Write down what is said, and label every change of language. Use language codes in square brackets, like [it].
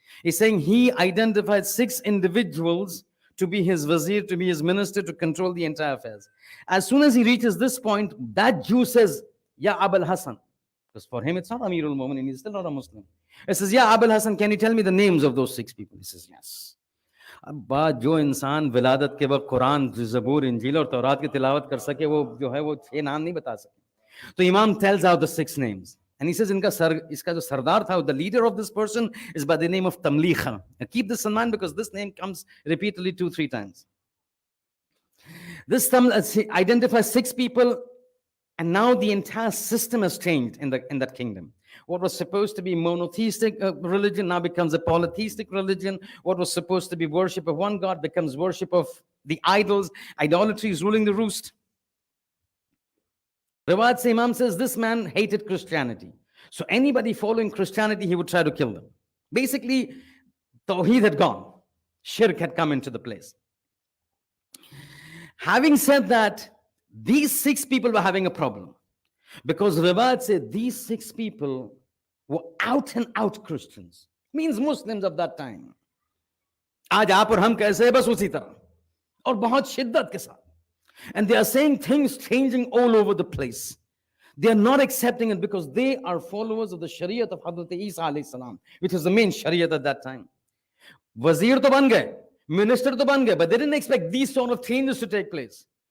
[en] He's saying he identified 6 individuals to be his wazir, to be his minister, to control the entire affairs. As soon as he reaches this point, that Jew says, Ya Abul Hasan. Because for him, it's not Amir al-Mu'min, he's still not a Muslim. He says, Ya Abul Hasan, can you tell me the names of those 6 people? He says, yes. [hi] अब बात जो इंसान विलादत के वक्त कुरान, ज़बूर, इंजील और तौरात की तिलावत कर सके, वो जो है वो 6 नाम नहीं बता सके. तो इमाम [en] tells out the 6 names. And he says, [hi] इसका जो सरदार था, [en] the leader of this person is by the name of Tamlikha. And keep this in mind because this name comes repeatedly 2-3 times. This identifies 6 people, and now the entire system has changed in that kingdom. What was supposed to be monotheistic religion now becomes a polytheistic religion. What was supposed to be worship of one God becomes worship of the idols. Idolatry is ruling the roost. [hi] Rawat se [en] Imam says this man hated Christianity. So anybody following Christianity, he would try to kill them. Basically, Tawheed had gone. Shirk had come into the place. Having said that, these 6 people were having a problem. Because Rawat said these 6 people were out and out Christians. Means Muslims of that time. [hi] आज आप और हम कैसे हैं बस उसी तरह. और बहुत शिद्दत के साथ. [en] And they are saying things changing all over the place. They are not accepting it because they are followers of the Shariat of Hazrat Isa alayhi salam, which is the main Shariat at that time. [hi] Wazir to ban gaye, [en] minister to ban gaye, but they didn't expect these sort of changes to take place.